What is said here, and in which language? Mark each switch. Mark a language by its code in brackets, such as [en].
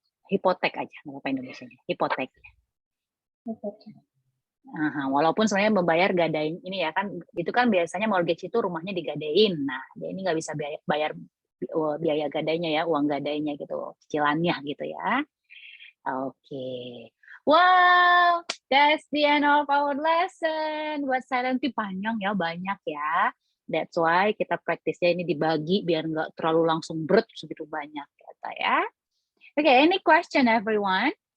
[id] hipotek aja, nggak apa Indonesianya. Hipotek. Walaupun sebenarnya membayar gadain ini ya kan, itu kan biasanya mortgage itu rumahnya digadein. Nah, dia ini nggak bisa bayar biaya gadainya ya, uang gadainya gitu, cicilannya gitu ya. Oke. [en] Wow, that's the end of our lesson. [id] Buat silent T panjang ya, banyak ya. [en] That's why [id] kita praktisnya ini dibagi biar nggak terlalu langsung berat segitu banyak kata ya. [en] Oke, any question everyone?